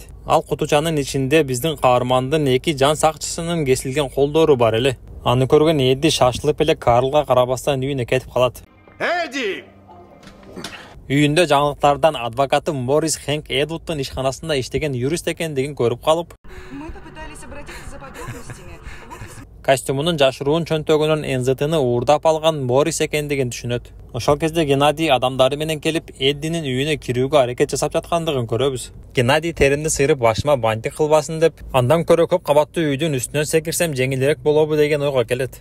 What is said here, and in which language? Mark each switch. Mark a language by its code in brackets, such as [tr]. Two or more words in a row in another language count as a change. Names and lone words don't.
[ky] Ал кутучанын ичинде биздин каармандын 2 жан сакчысынын кесилген колдору бар эле. Аны көргөн Эдди шашылып эле Карлга карабастан үйүнө кетип калат. Эдди! Үйүндө жаңылыктардан адвокаты Моррис Хэнк Эдвудтун ишканасында иштеген юрист экендигин көрүп калып, [ru] Мы попытались обратиться за подробностями. [ky] костюмунун жашыруун чөнтөгүнөн НЗТны уурдап алган Моррис экендигин түшүнөт. Ошол кезде Геннадий адамдары менен келип Эддинин үйүнө кирүүгө аракет жасап жаткандыгын көрөбүз. Геннадий теримди сыйрып башыма бантик кылбасын деп, андан көрө көп кабаттуу үйдүн үстүнөн секирсем жеңилирээк болобу деген ойго келет.